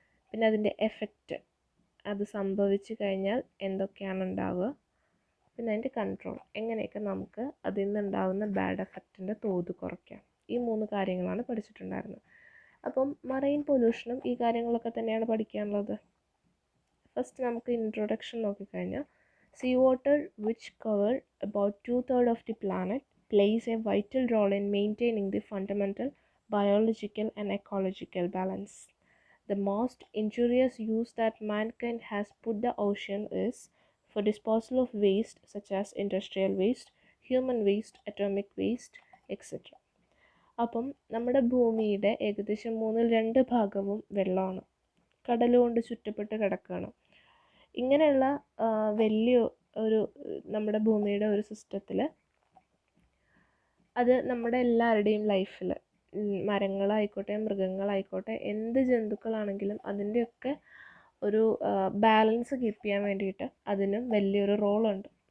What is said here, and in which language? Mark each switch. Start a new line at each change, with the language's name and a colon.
Malayalam: പിന്നെ അതിൻ്റെ എഫക്റ്റ്, അത് സംഭവിച്ചു കഴിഞ്ഞാൽ എന്തൊക്കെയാണ് ഉണ്ടാവുക. പിന്നെ അതിൻ്റെ കൺട്രോൾ, എങ്ങനെയൊക്കെ നമുക്ക് അതിൽ നിന്നുണ്ടാകുന്ന ബാഡ് എഫക്റ്റിൻ്റെ തോത് കുറയ്ക്കാം. ഈ 3 കാര്യങ്ങളാണ് പഠിച്ചിട്ടുണ്ടായിരുന്നത്. അപ്പം മറൈൻ പൊല്യൂഷനും ഈ കാര്യങ്ങളൊക്കെ തന്നെയാണ് പഠിക്കാനുള്ളത്. ഫസ്റ്റ് നമുക്ക് ഇൻട്രൊഡക്ഷൻ നോക്കിക്കഴിഞ്ഞാൽ,
English: Sea water which cover about 2/3 of the planet plays a vital role in maintaining the fundamental biological and ecological balance. The most injurious use that mankind has put the ocean is for disposal of waste such as industrial waste, human waste, atomic waste, etc.
Malayalam: അപ്പം നമ്മുടെ ഭൂമിയുടെ ഏകദേശം 2 ഭാഗവും വെള്ളമാണ്, കടലുകൊണ്ട് ചുറ്റപ്പെട്ട് കിടക്കുകയാണ്. ഇങ്ങനെയുള്ള വലിയ ഒരു നമ്മുടെ ഭൂമിയുടെ ഒരു സിസ്റ്റത്തിൽ അത് നമ്മുടെ എല്ലാവരുടെയും ലൈഫിൽ, മരങ്ങളായിക്കോട്ടെ മൃഗങ്ങളായിക്കോട്ടെ എന്ത് ജന്തുക്കളാണെങ്കിലും അതിൻ്റെയൊക്കെ ഒരു ബാലൻസ് കീപ്പ് ചെയ്യാൻ വേണ്ടിയിട്ട് അതിനും വലിയൊരു റോളുണ്ട്.